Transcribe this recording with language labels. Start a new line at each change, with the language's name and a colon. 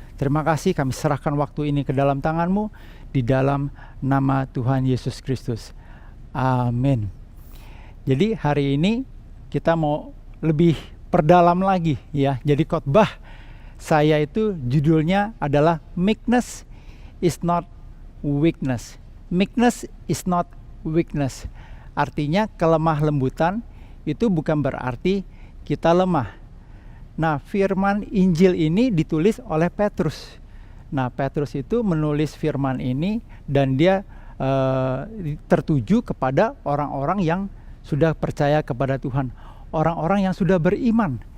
Indonesian: Terima kasih, kami serahkan waktu ini ke dalam tangan-Mu, di dalam nama Tuhan Yesus Kristus. Amin. Jadi hari ini kita mau lebih perdalam lagi ya. Jadi khotbah saya itu judulnya adalah
English: Meekness is not weakness. Meekness is not weakness.
Indonesian: Artinya kelemah lembutan itu bukan berarti kita lemah. Nah, firman Injil ini ditulis oleh Petrus. Nah, Petrus itu menulis firman ini dan dia tertuju kepada orang-orang yang sudah percaya kepada Tuhan, orang-orang yang sudah beriman.